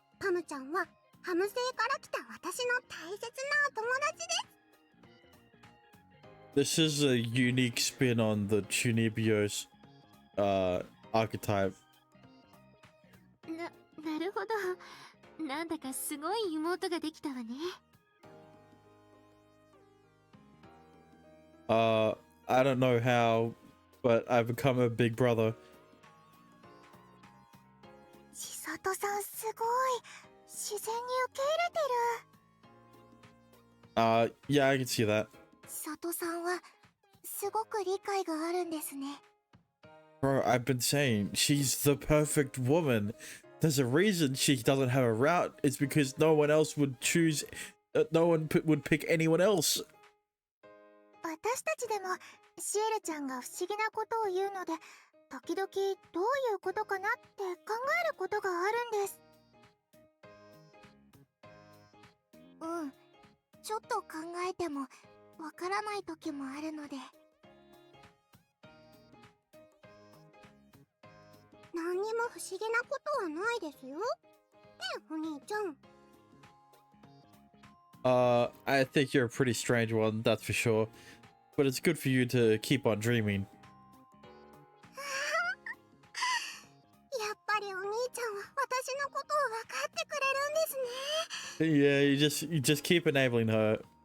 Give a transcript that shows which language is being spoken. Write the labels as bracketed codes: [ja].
[ja] パムちゃんはハム星から来た私の大切なお友達です。 [en] This is a unique spin on the Chunibios archetype. [ja] なるほど。なんだかすごい妹ができたわね。 [en] I don't know how, but I've become a big brother. [ja] 千里さんすごい。自然に受け入れてる。 [en] Yeah, I can see that. [ja] 千里さんはすごく理解があるんですね。 [en] Bro, I've been saying she's the perfect woman. There's a reason she doesn't have a route. It's because no one else would choose. No one would pick anyone else. [ja] 私たちでもシエルちゃんが不思議なことを言うので、時々どういうことかなって考えることがあるんです。ちょっと考えてもわからない時もあるので。何にも不思議なことはないですよ。ねえ、お兄ちゃん。 [en] I think you're a pretty strange one, that's for sure. But it's good for you to keep on dreaming. [ja] やっぱりお兄ちゃんは私のことを分かってくれるんですね。 [en] Yeah, you just keep enabling her.